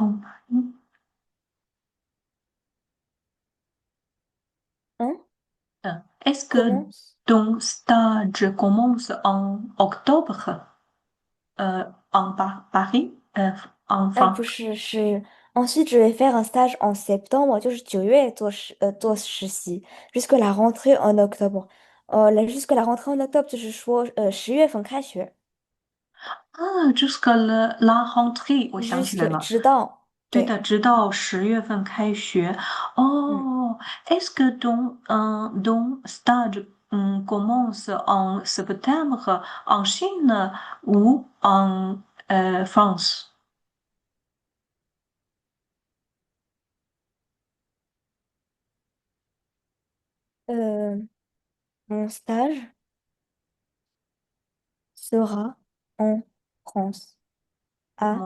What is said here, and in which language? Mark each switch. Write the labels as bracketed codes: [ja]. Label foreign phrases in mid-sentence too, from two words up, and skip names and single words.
[fr] Hein? euh, est-ce que Commence? ton stage commence en octobre en Paris, en France? [zh] 不是，是 [fr] ensuite je vais faire un stage en septembre， [zh] 就是9月做实习 [fr] ，jusque la rentrée en octobre。jusque la rentrée en octobre， [zh] 就是说10月份开学 [fr] 啊 ，jusqu'à la rentrée， [zh] 我想起来 [fr] ，jusque [zh] 了。直到对的，对，直到10月份开学。嗯 [fr] 哦 ，est-ce que ton stage commence en septembre en Chine ou en France? 呃，mon stage sera en France à